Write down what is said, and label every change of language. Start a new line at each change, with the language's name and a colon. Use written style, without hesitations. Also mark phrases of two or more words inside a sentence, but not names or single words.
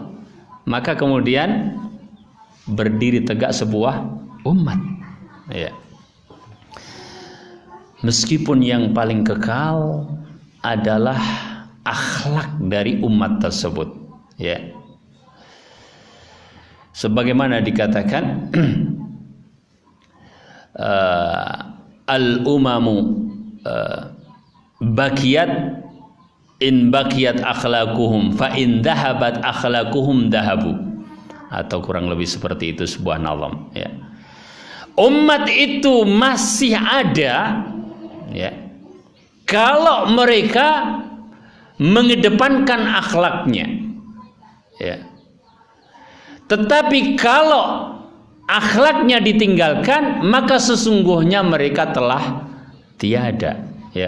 Indonesian: Maka kemudian berdiri tegak sebuah umat. Ya. Meskipun yang paling kekal adalah akhlak dari umat tersebut. Ya. Sebagaimana dikatakan
Arabic: الأمم باقية إن بقيت أخلاقهم فإن ذهبت أخلاقهم ذهبوا,
Indonesian: atau kurang lebih seperti itu sebuah nazam ya. Umat itu masih ada ya kalau mereka mengedepankan akhlaknya ya. Tetapi kalau akhlaknya ditinggalkan, maka sesungguhnya mereka telah tiada ya.